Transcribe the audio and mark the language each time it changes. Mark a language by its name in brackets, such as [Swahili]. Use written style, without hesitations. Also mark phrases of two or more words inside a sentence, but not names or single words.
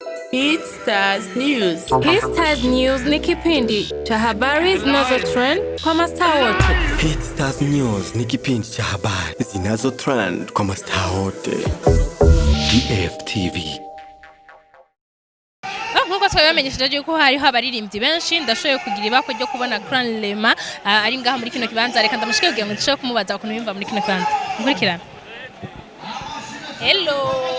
[English] Hit Stars News. [Swahili] Hit Stars News ni kipindi cha habari zinazotrend kwa mastaa wote. Hit Stars News ni kipindi cha habari zinazotrend kwa mastaa wote. DFTV. [Rundi] Nkuko twabamenyesheje yuko hariho abaririmbyi benshi ndashoboye kugira ibako ryo kubona Crown Lema ari ngaha muri kino kibanza, reka ndamushike kugira ngo ndishobore kumubaza ukuntu yumva muri kino kibanza. Nkurikirana. Hello.